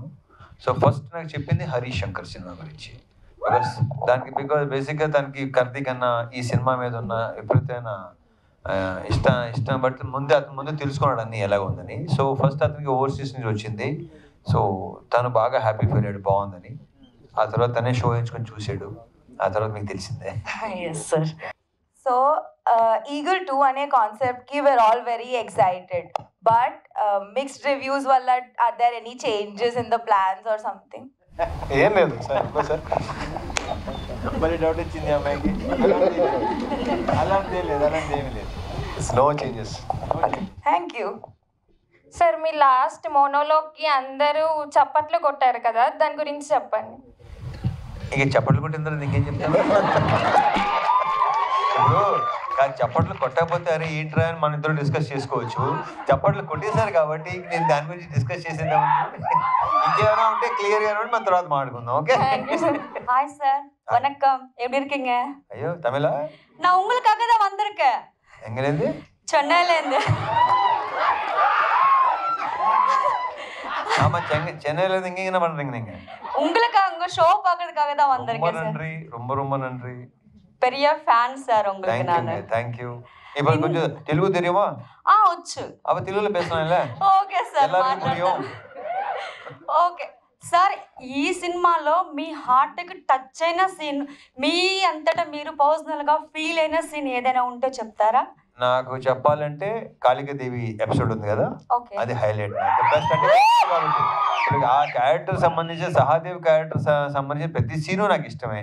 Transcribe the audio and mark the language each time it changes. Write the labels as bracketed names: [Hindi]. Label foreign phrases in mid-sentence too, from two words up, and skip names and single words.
[English] so first [Telugu] నాకు చెప్పింది హరీష్ శంకర్ సినిమా గురించి. బికాస్ బేసిక్గా తనకి కర్తీ కన్నా ఈ సినిమా మీద ఉన్న విపరీతమైన ఇష్టం బట్టి ముందు తెలుసుకున్నాడు అన్ని ఎలాగ ఉందని. [English] so first [Telugu] అతనికి ఓవర్సీస్ నుంచి వచ్చింది. సో తను బాగా [English] happy feel [Telugu] అయ్యాడు, బాగుందని. ఆ తర్వాత తనే షో ఎంచుకొని చూసాడు. ఆ తర్వాత మీకు తెలిసిందే. [English] yes sir. [Telugu] సో ఈగల్ 2 అనే కాన్సెప్ట్కి [English] we're all very excited. but mixed reviews వల్ల are there any changes in the plans or something? [Telugu] ఏం లేదు సార్. సార్ మళ్ళీ డౌట్ వచ్చింది అమ్మాయికి. అలాంటి లేదు, అలాంటి ఏమీ లేదు. [English] no changes. thank you [Telugu] సార్, మీ లాస్ట్ మోనోలోకి అందరూ చప్పట్లు కొట్టారు కదా, దాని గురించి చెప్పండి. ఇక చప్పట్లు కొట్టిన తర్వాత ఇంకేం చెప్తాను? ఇప్పుడు కానీ చప్పట్లు కొట్టకపోతే అరే ఏంట్రా అని మన ఇద్దరు డిస్కస్ చేసుకోవచ్చు. చప్పట్లు కొట్టేశారు కాబట్టి నేను దాని గురించి డిస్కస్ చేసేద్దాం. ఇంకేమైనా ఉంటే క్లియర్గా మన తర్వాత మాట్లాడుకుందాం. ఓకే. [Tamil] ஹாய் சார், வணக்கம். எப்படி இருக்கீங்க? [Telugu] అయ్యో తమిళ? [Tamil] நான் உங்களுக்காக தான் வந்திருக்கேன். எங்கேருந்து? சென்னையிலேருந்து. ஆமா, சென்னையிலேருந்து இங்கே என்ன பண்றீங்க நீங்க? உங்களுக்காக உங்க ஷோ பார்க்கறதுக்காக தான் வந்திருக்கேன் சார். நன்றி, ரொம்ப நன்றி. பெரிய ஃபேன் சார் உங்களுக்கு நான். தேங்க்யூ. இப்போ கொஞ்சம் தெலுங்கு தெரியுமா? [Telugu] వచ్చు. [Tamil] அவ தெலுங்குல பேசலாம்ல? [English] OK sir. [Tamil] எல்லாருக்கும் புரியும். [English] OK sir, [Telugu] ఈ సినిమాలో మీ హార్ట్కి టచ్ అయిన సీన్, మీ అంతటా మీరు పర్సనల్గా ఫీల్ అయిన సీన్ ఏదైనా ఉంటే చెప్తారా? నాకు చెప్పాలంటే కాళికాదేవి ఎపిసోడ్ ఉంది కదా, అది హైలైట్. బెస్ట్ అంటే కాబట్టి ఆ క్యారెక్టర్ సంబంధించి, సహాదేవి క్యారెక్టర్ సంబంధించి ప్రతి సీను నాకు ఇష్టమే.